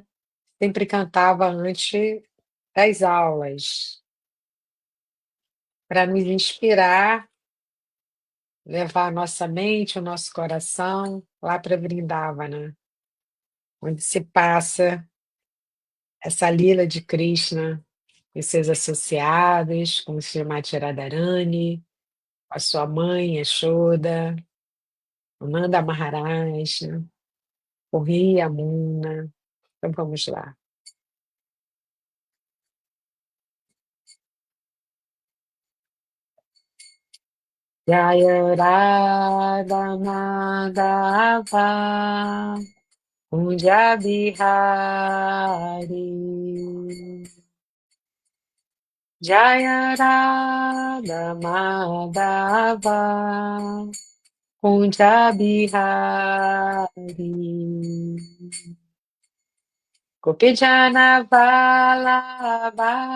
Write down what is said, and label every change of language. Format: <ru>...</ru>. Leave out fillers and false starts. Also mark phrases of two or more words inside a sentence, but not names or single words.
<pt>sempre cantava antes das aulas, para nos inspirar, levar a nossa mente, o nosso coração lá para Vrindavana, onde se passa essa lila de Krishna e seus associados, como Srimati Radharani, a sua mãe, Yashoda, o Nanda Maharaj, o Rei Yamuna. Então vamos lá.</pt> <sa>Jaya Radha Madhava Kunja Bihari Jaya Radha Madhava Kunja Bihari Gopijana Vallabha</sa>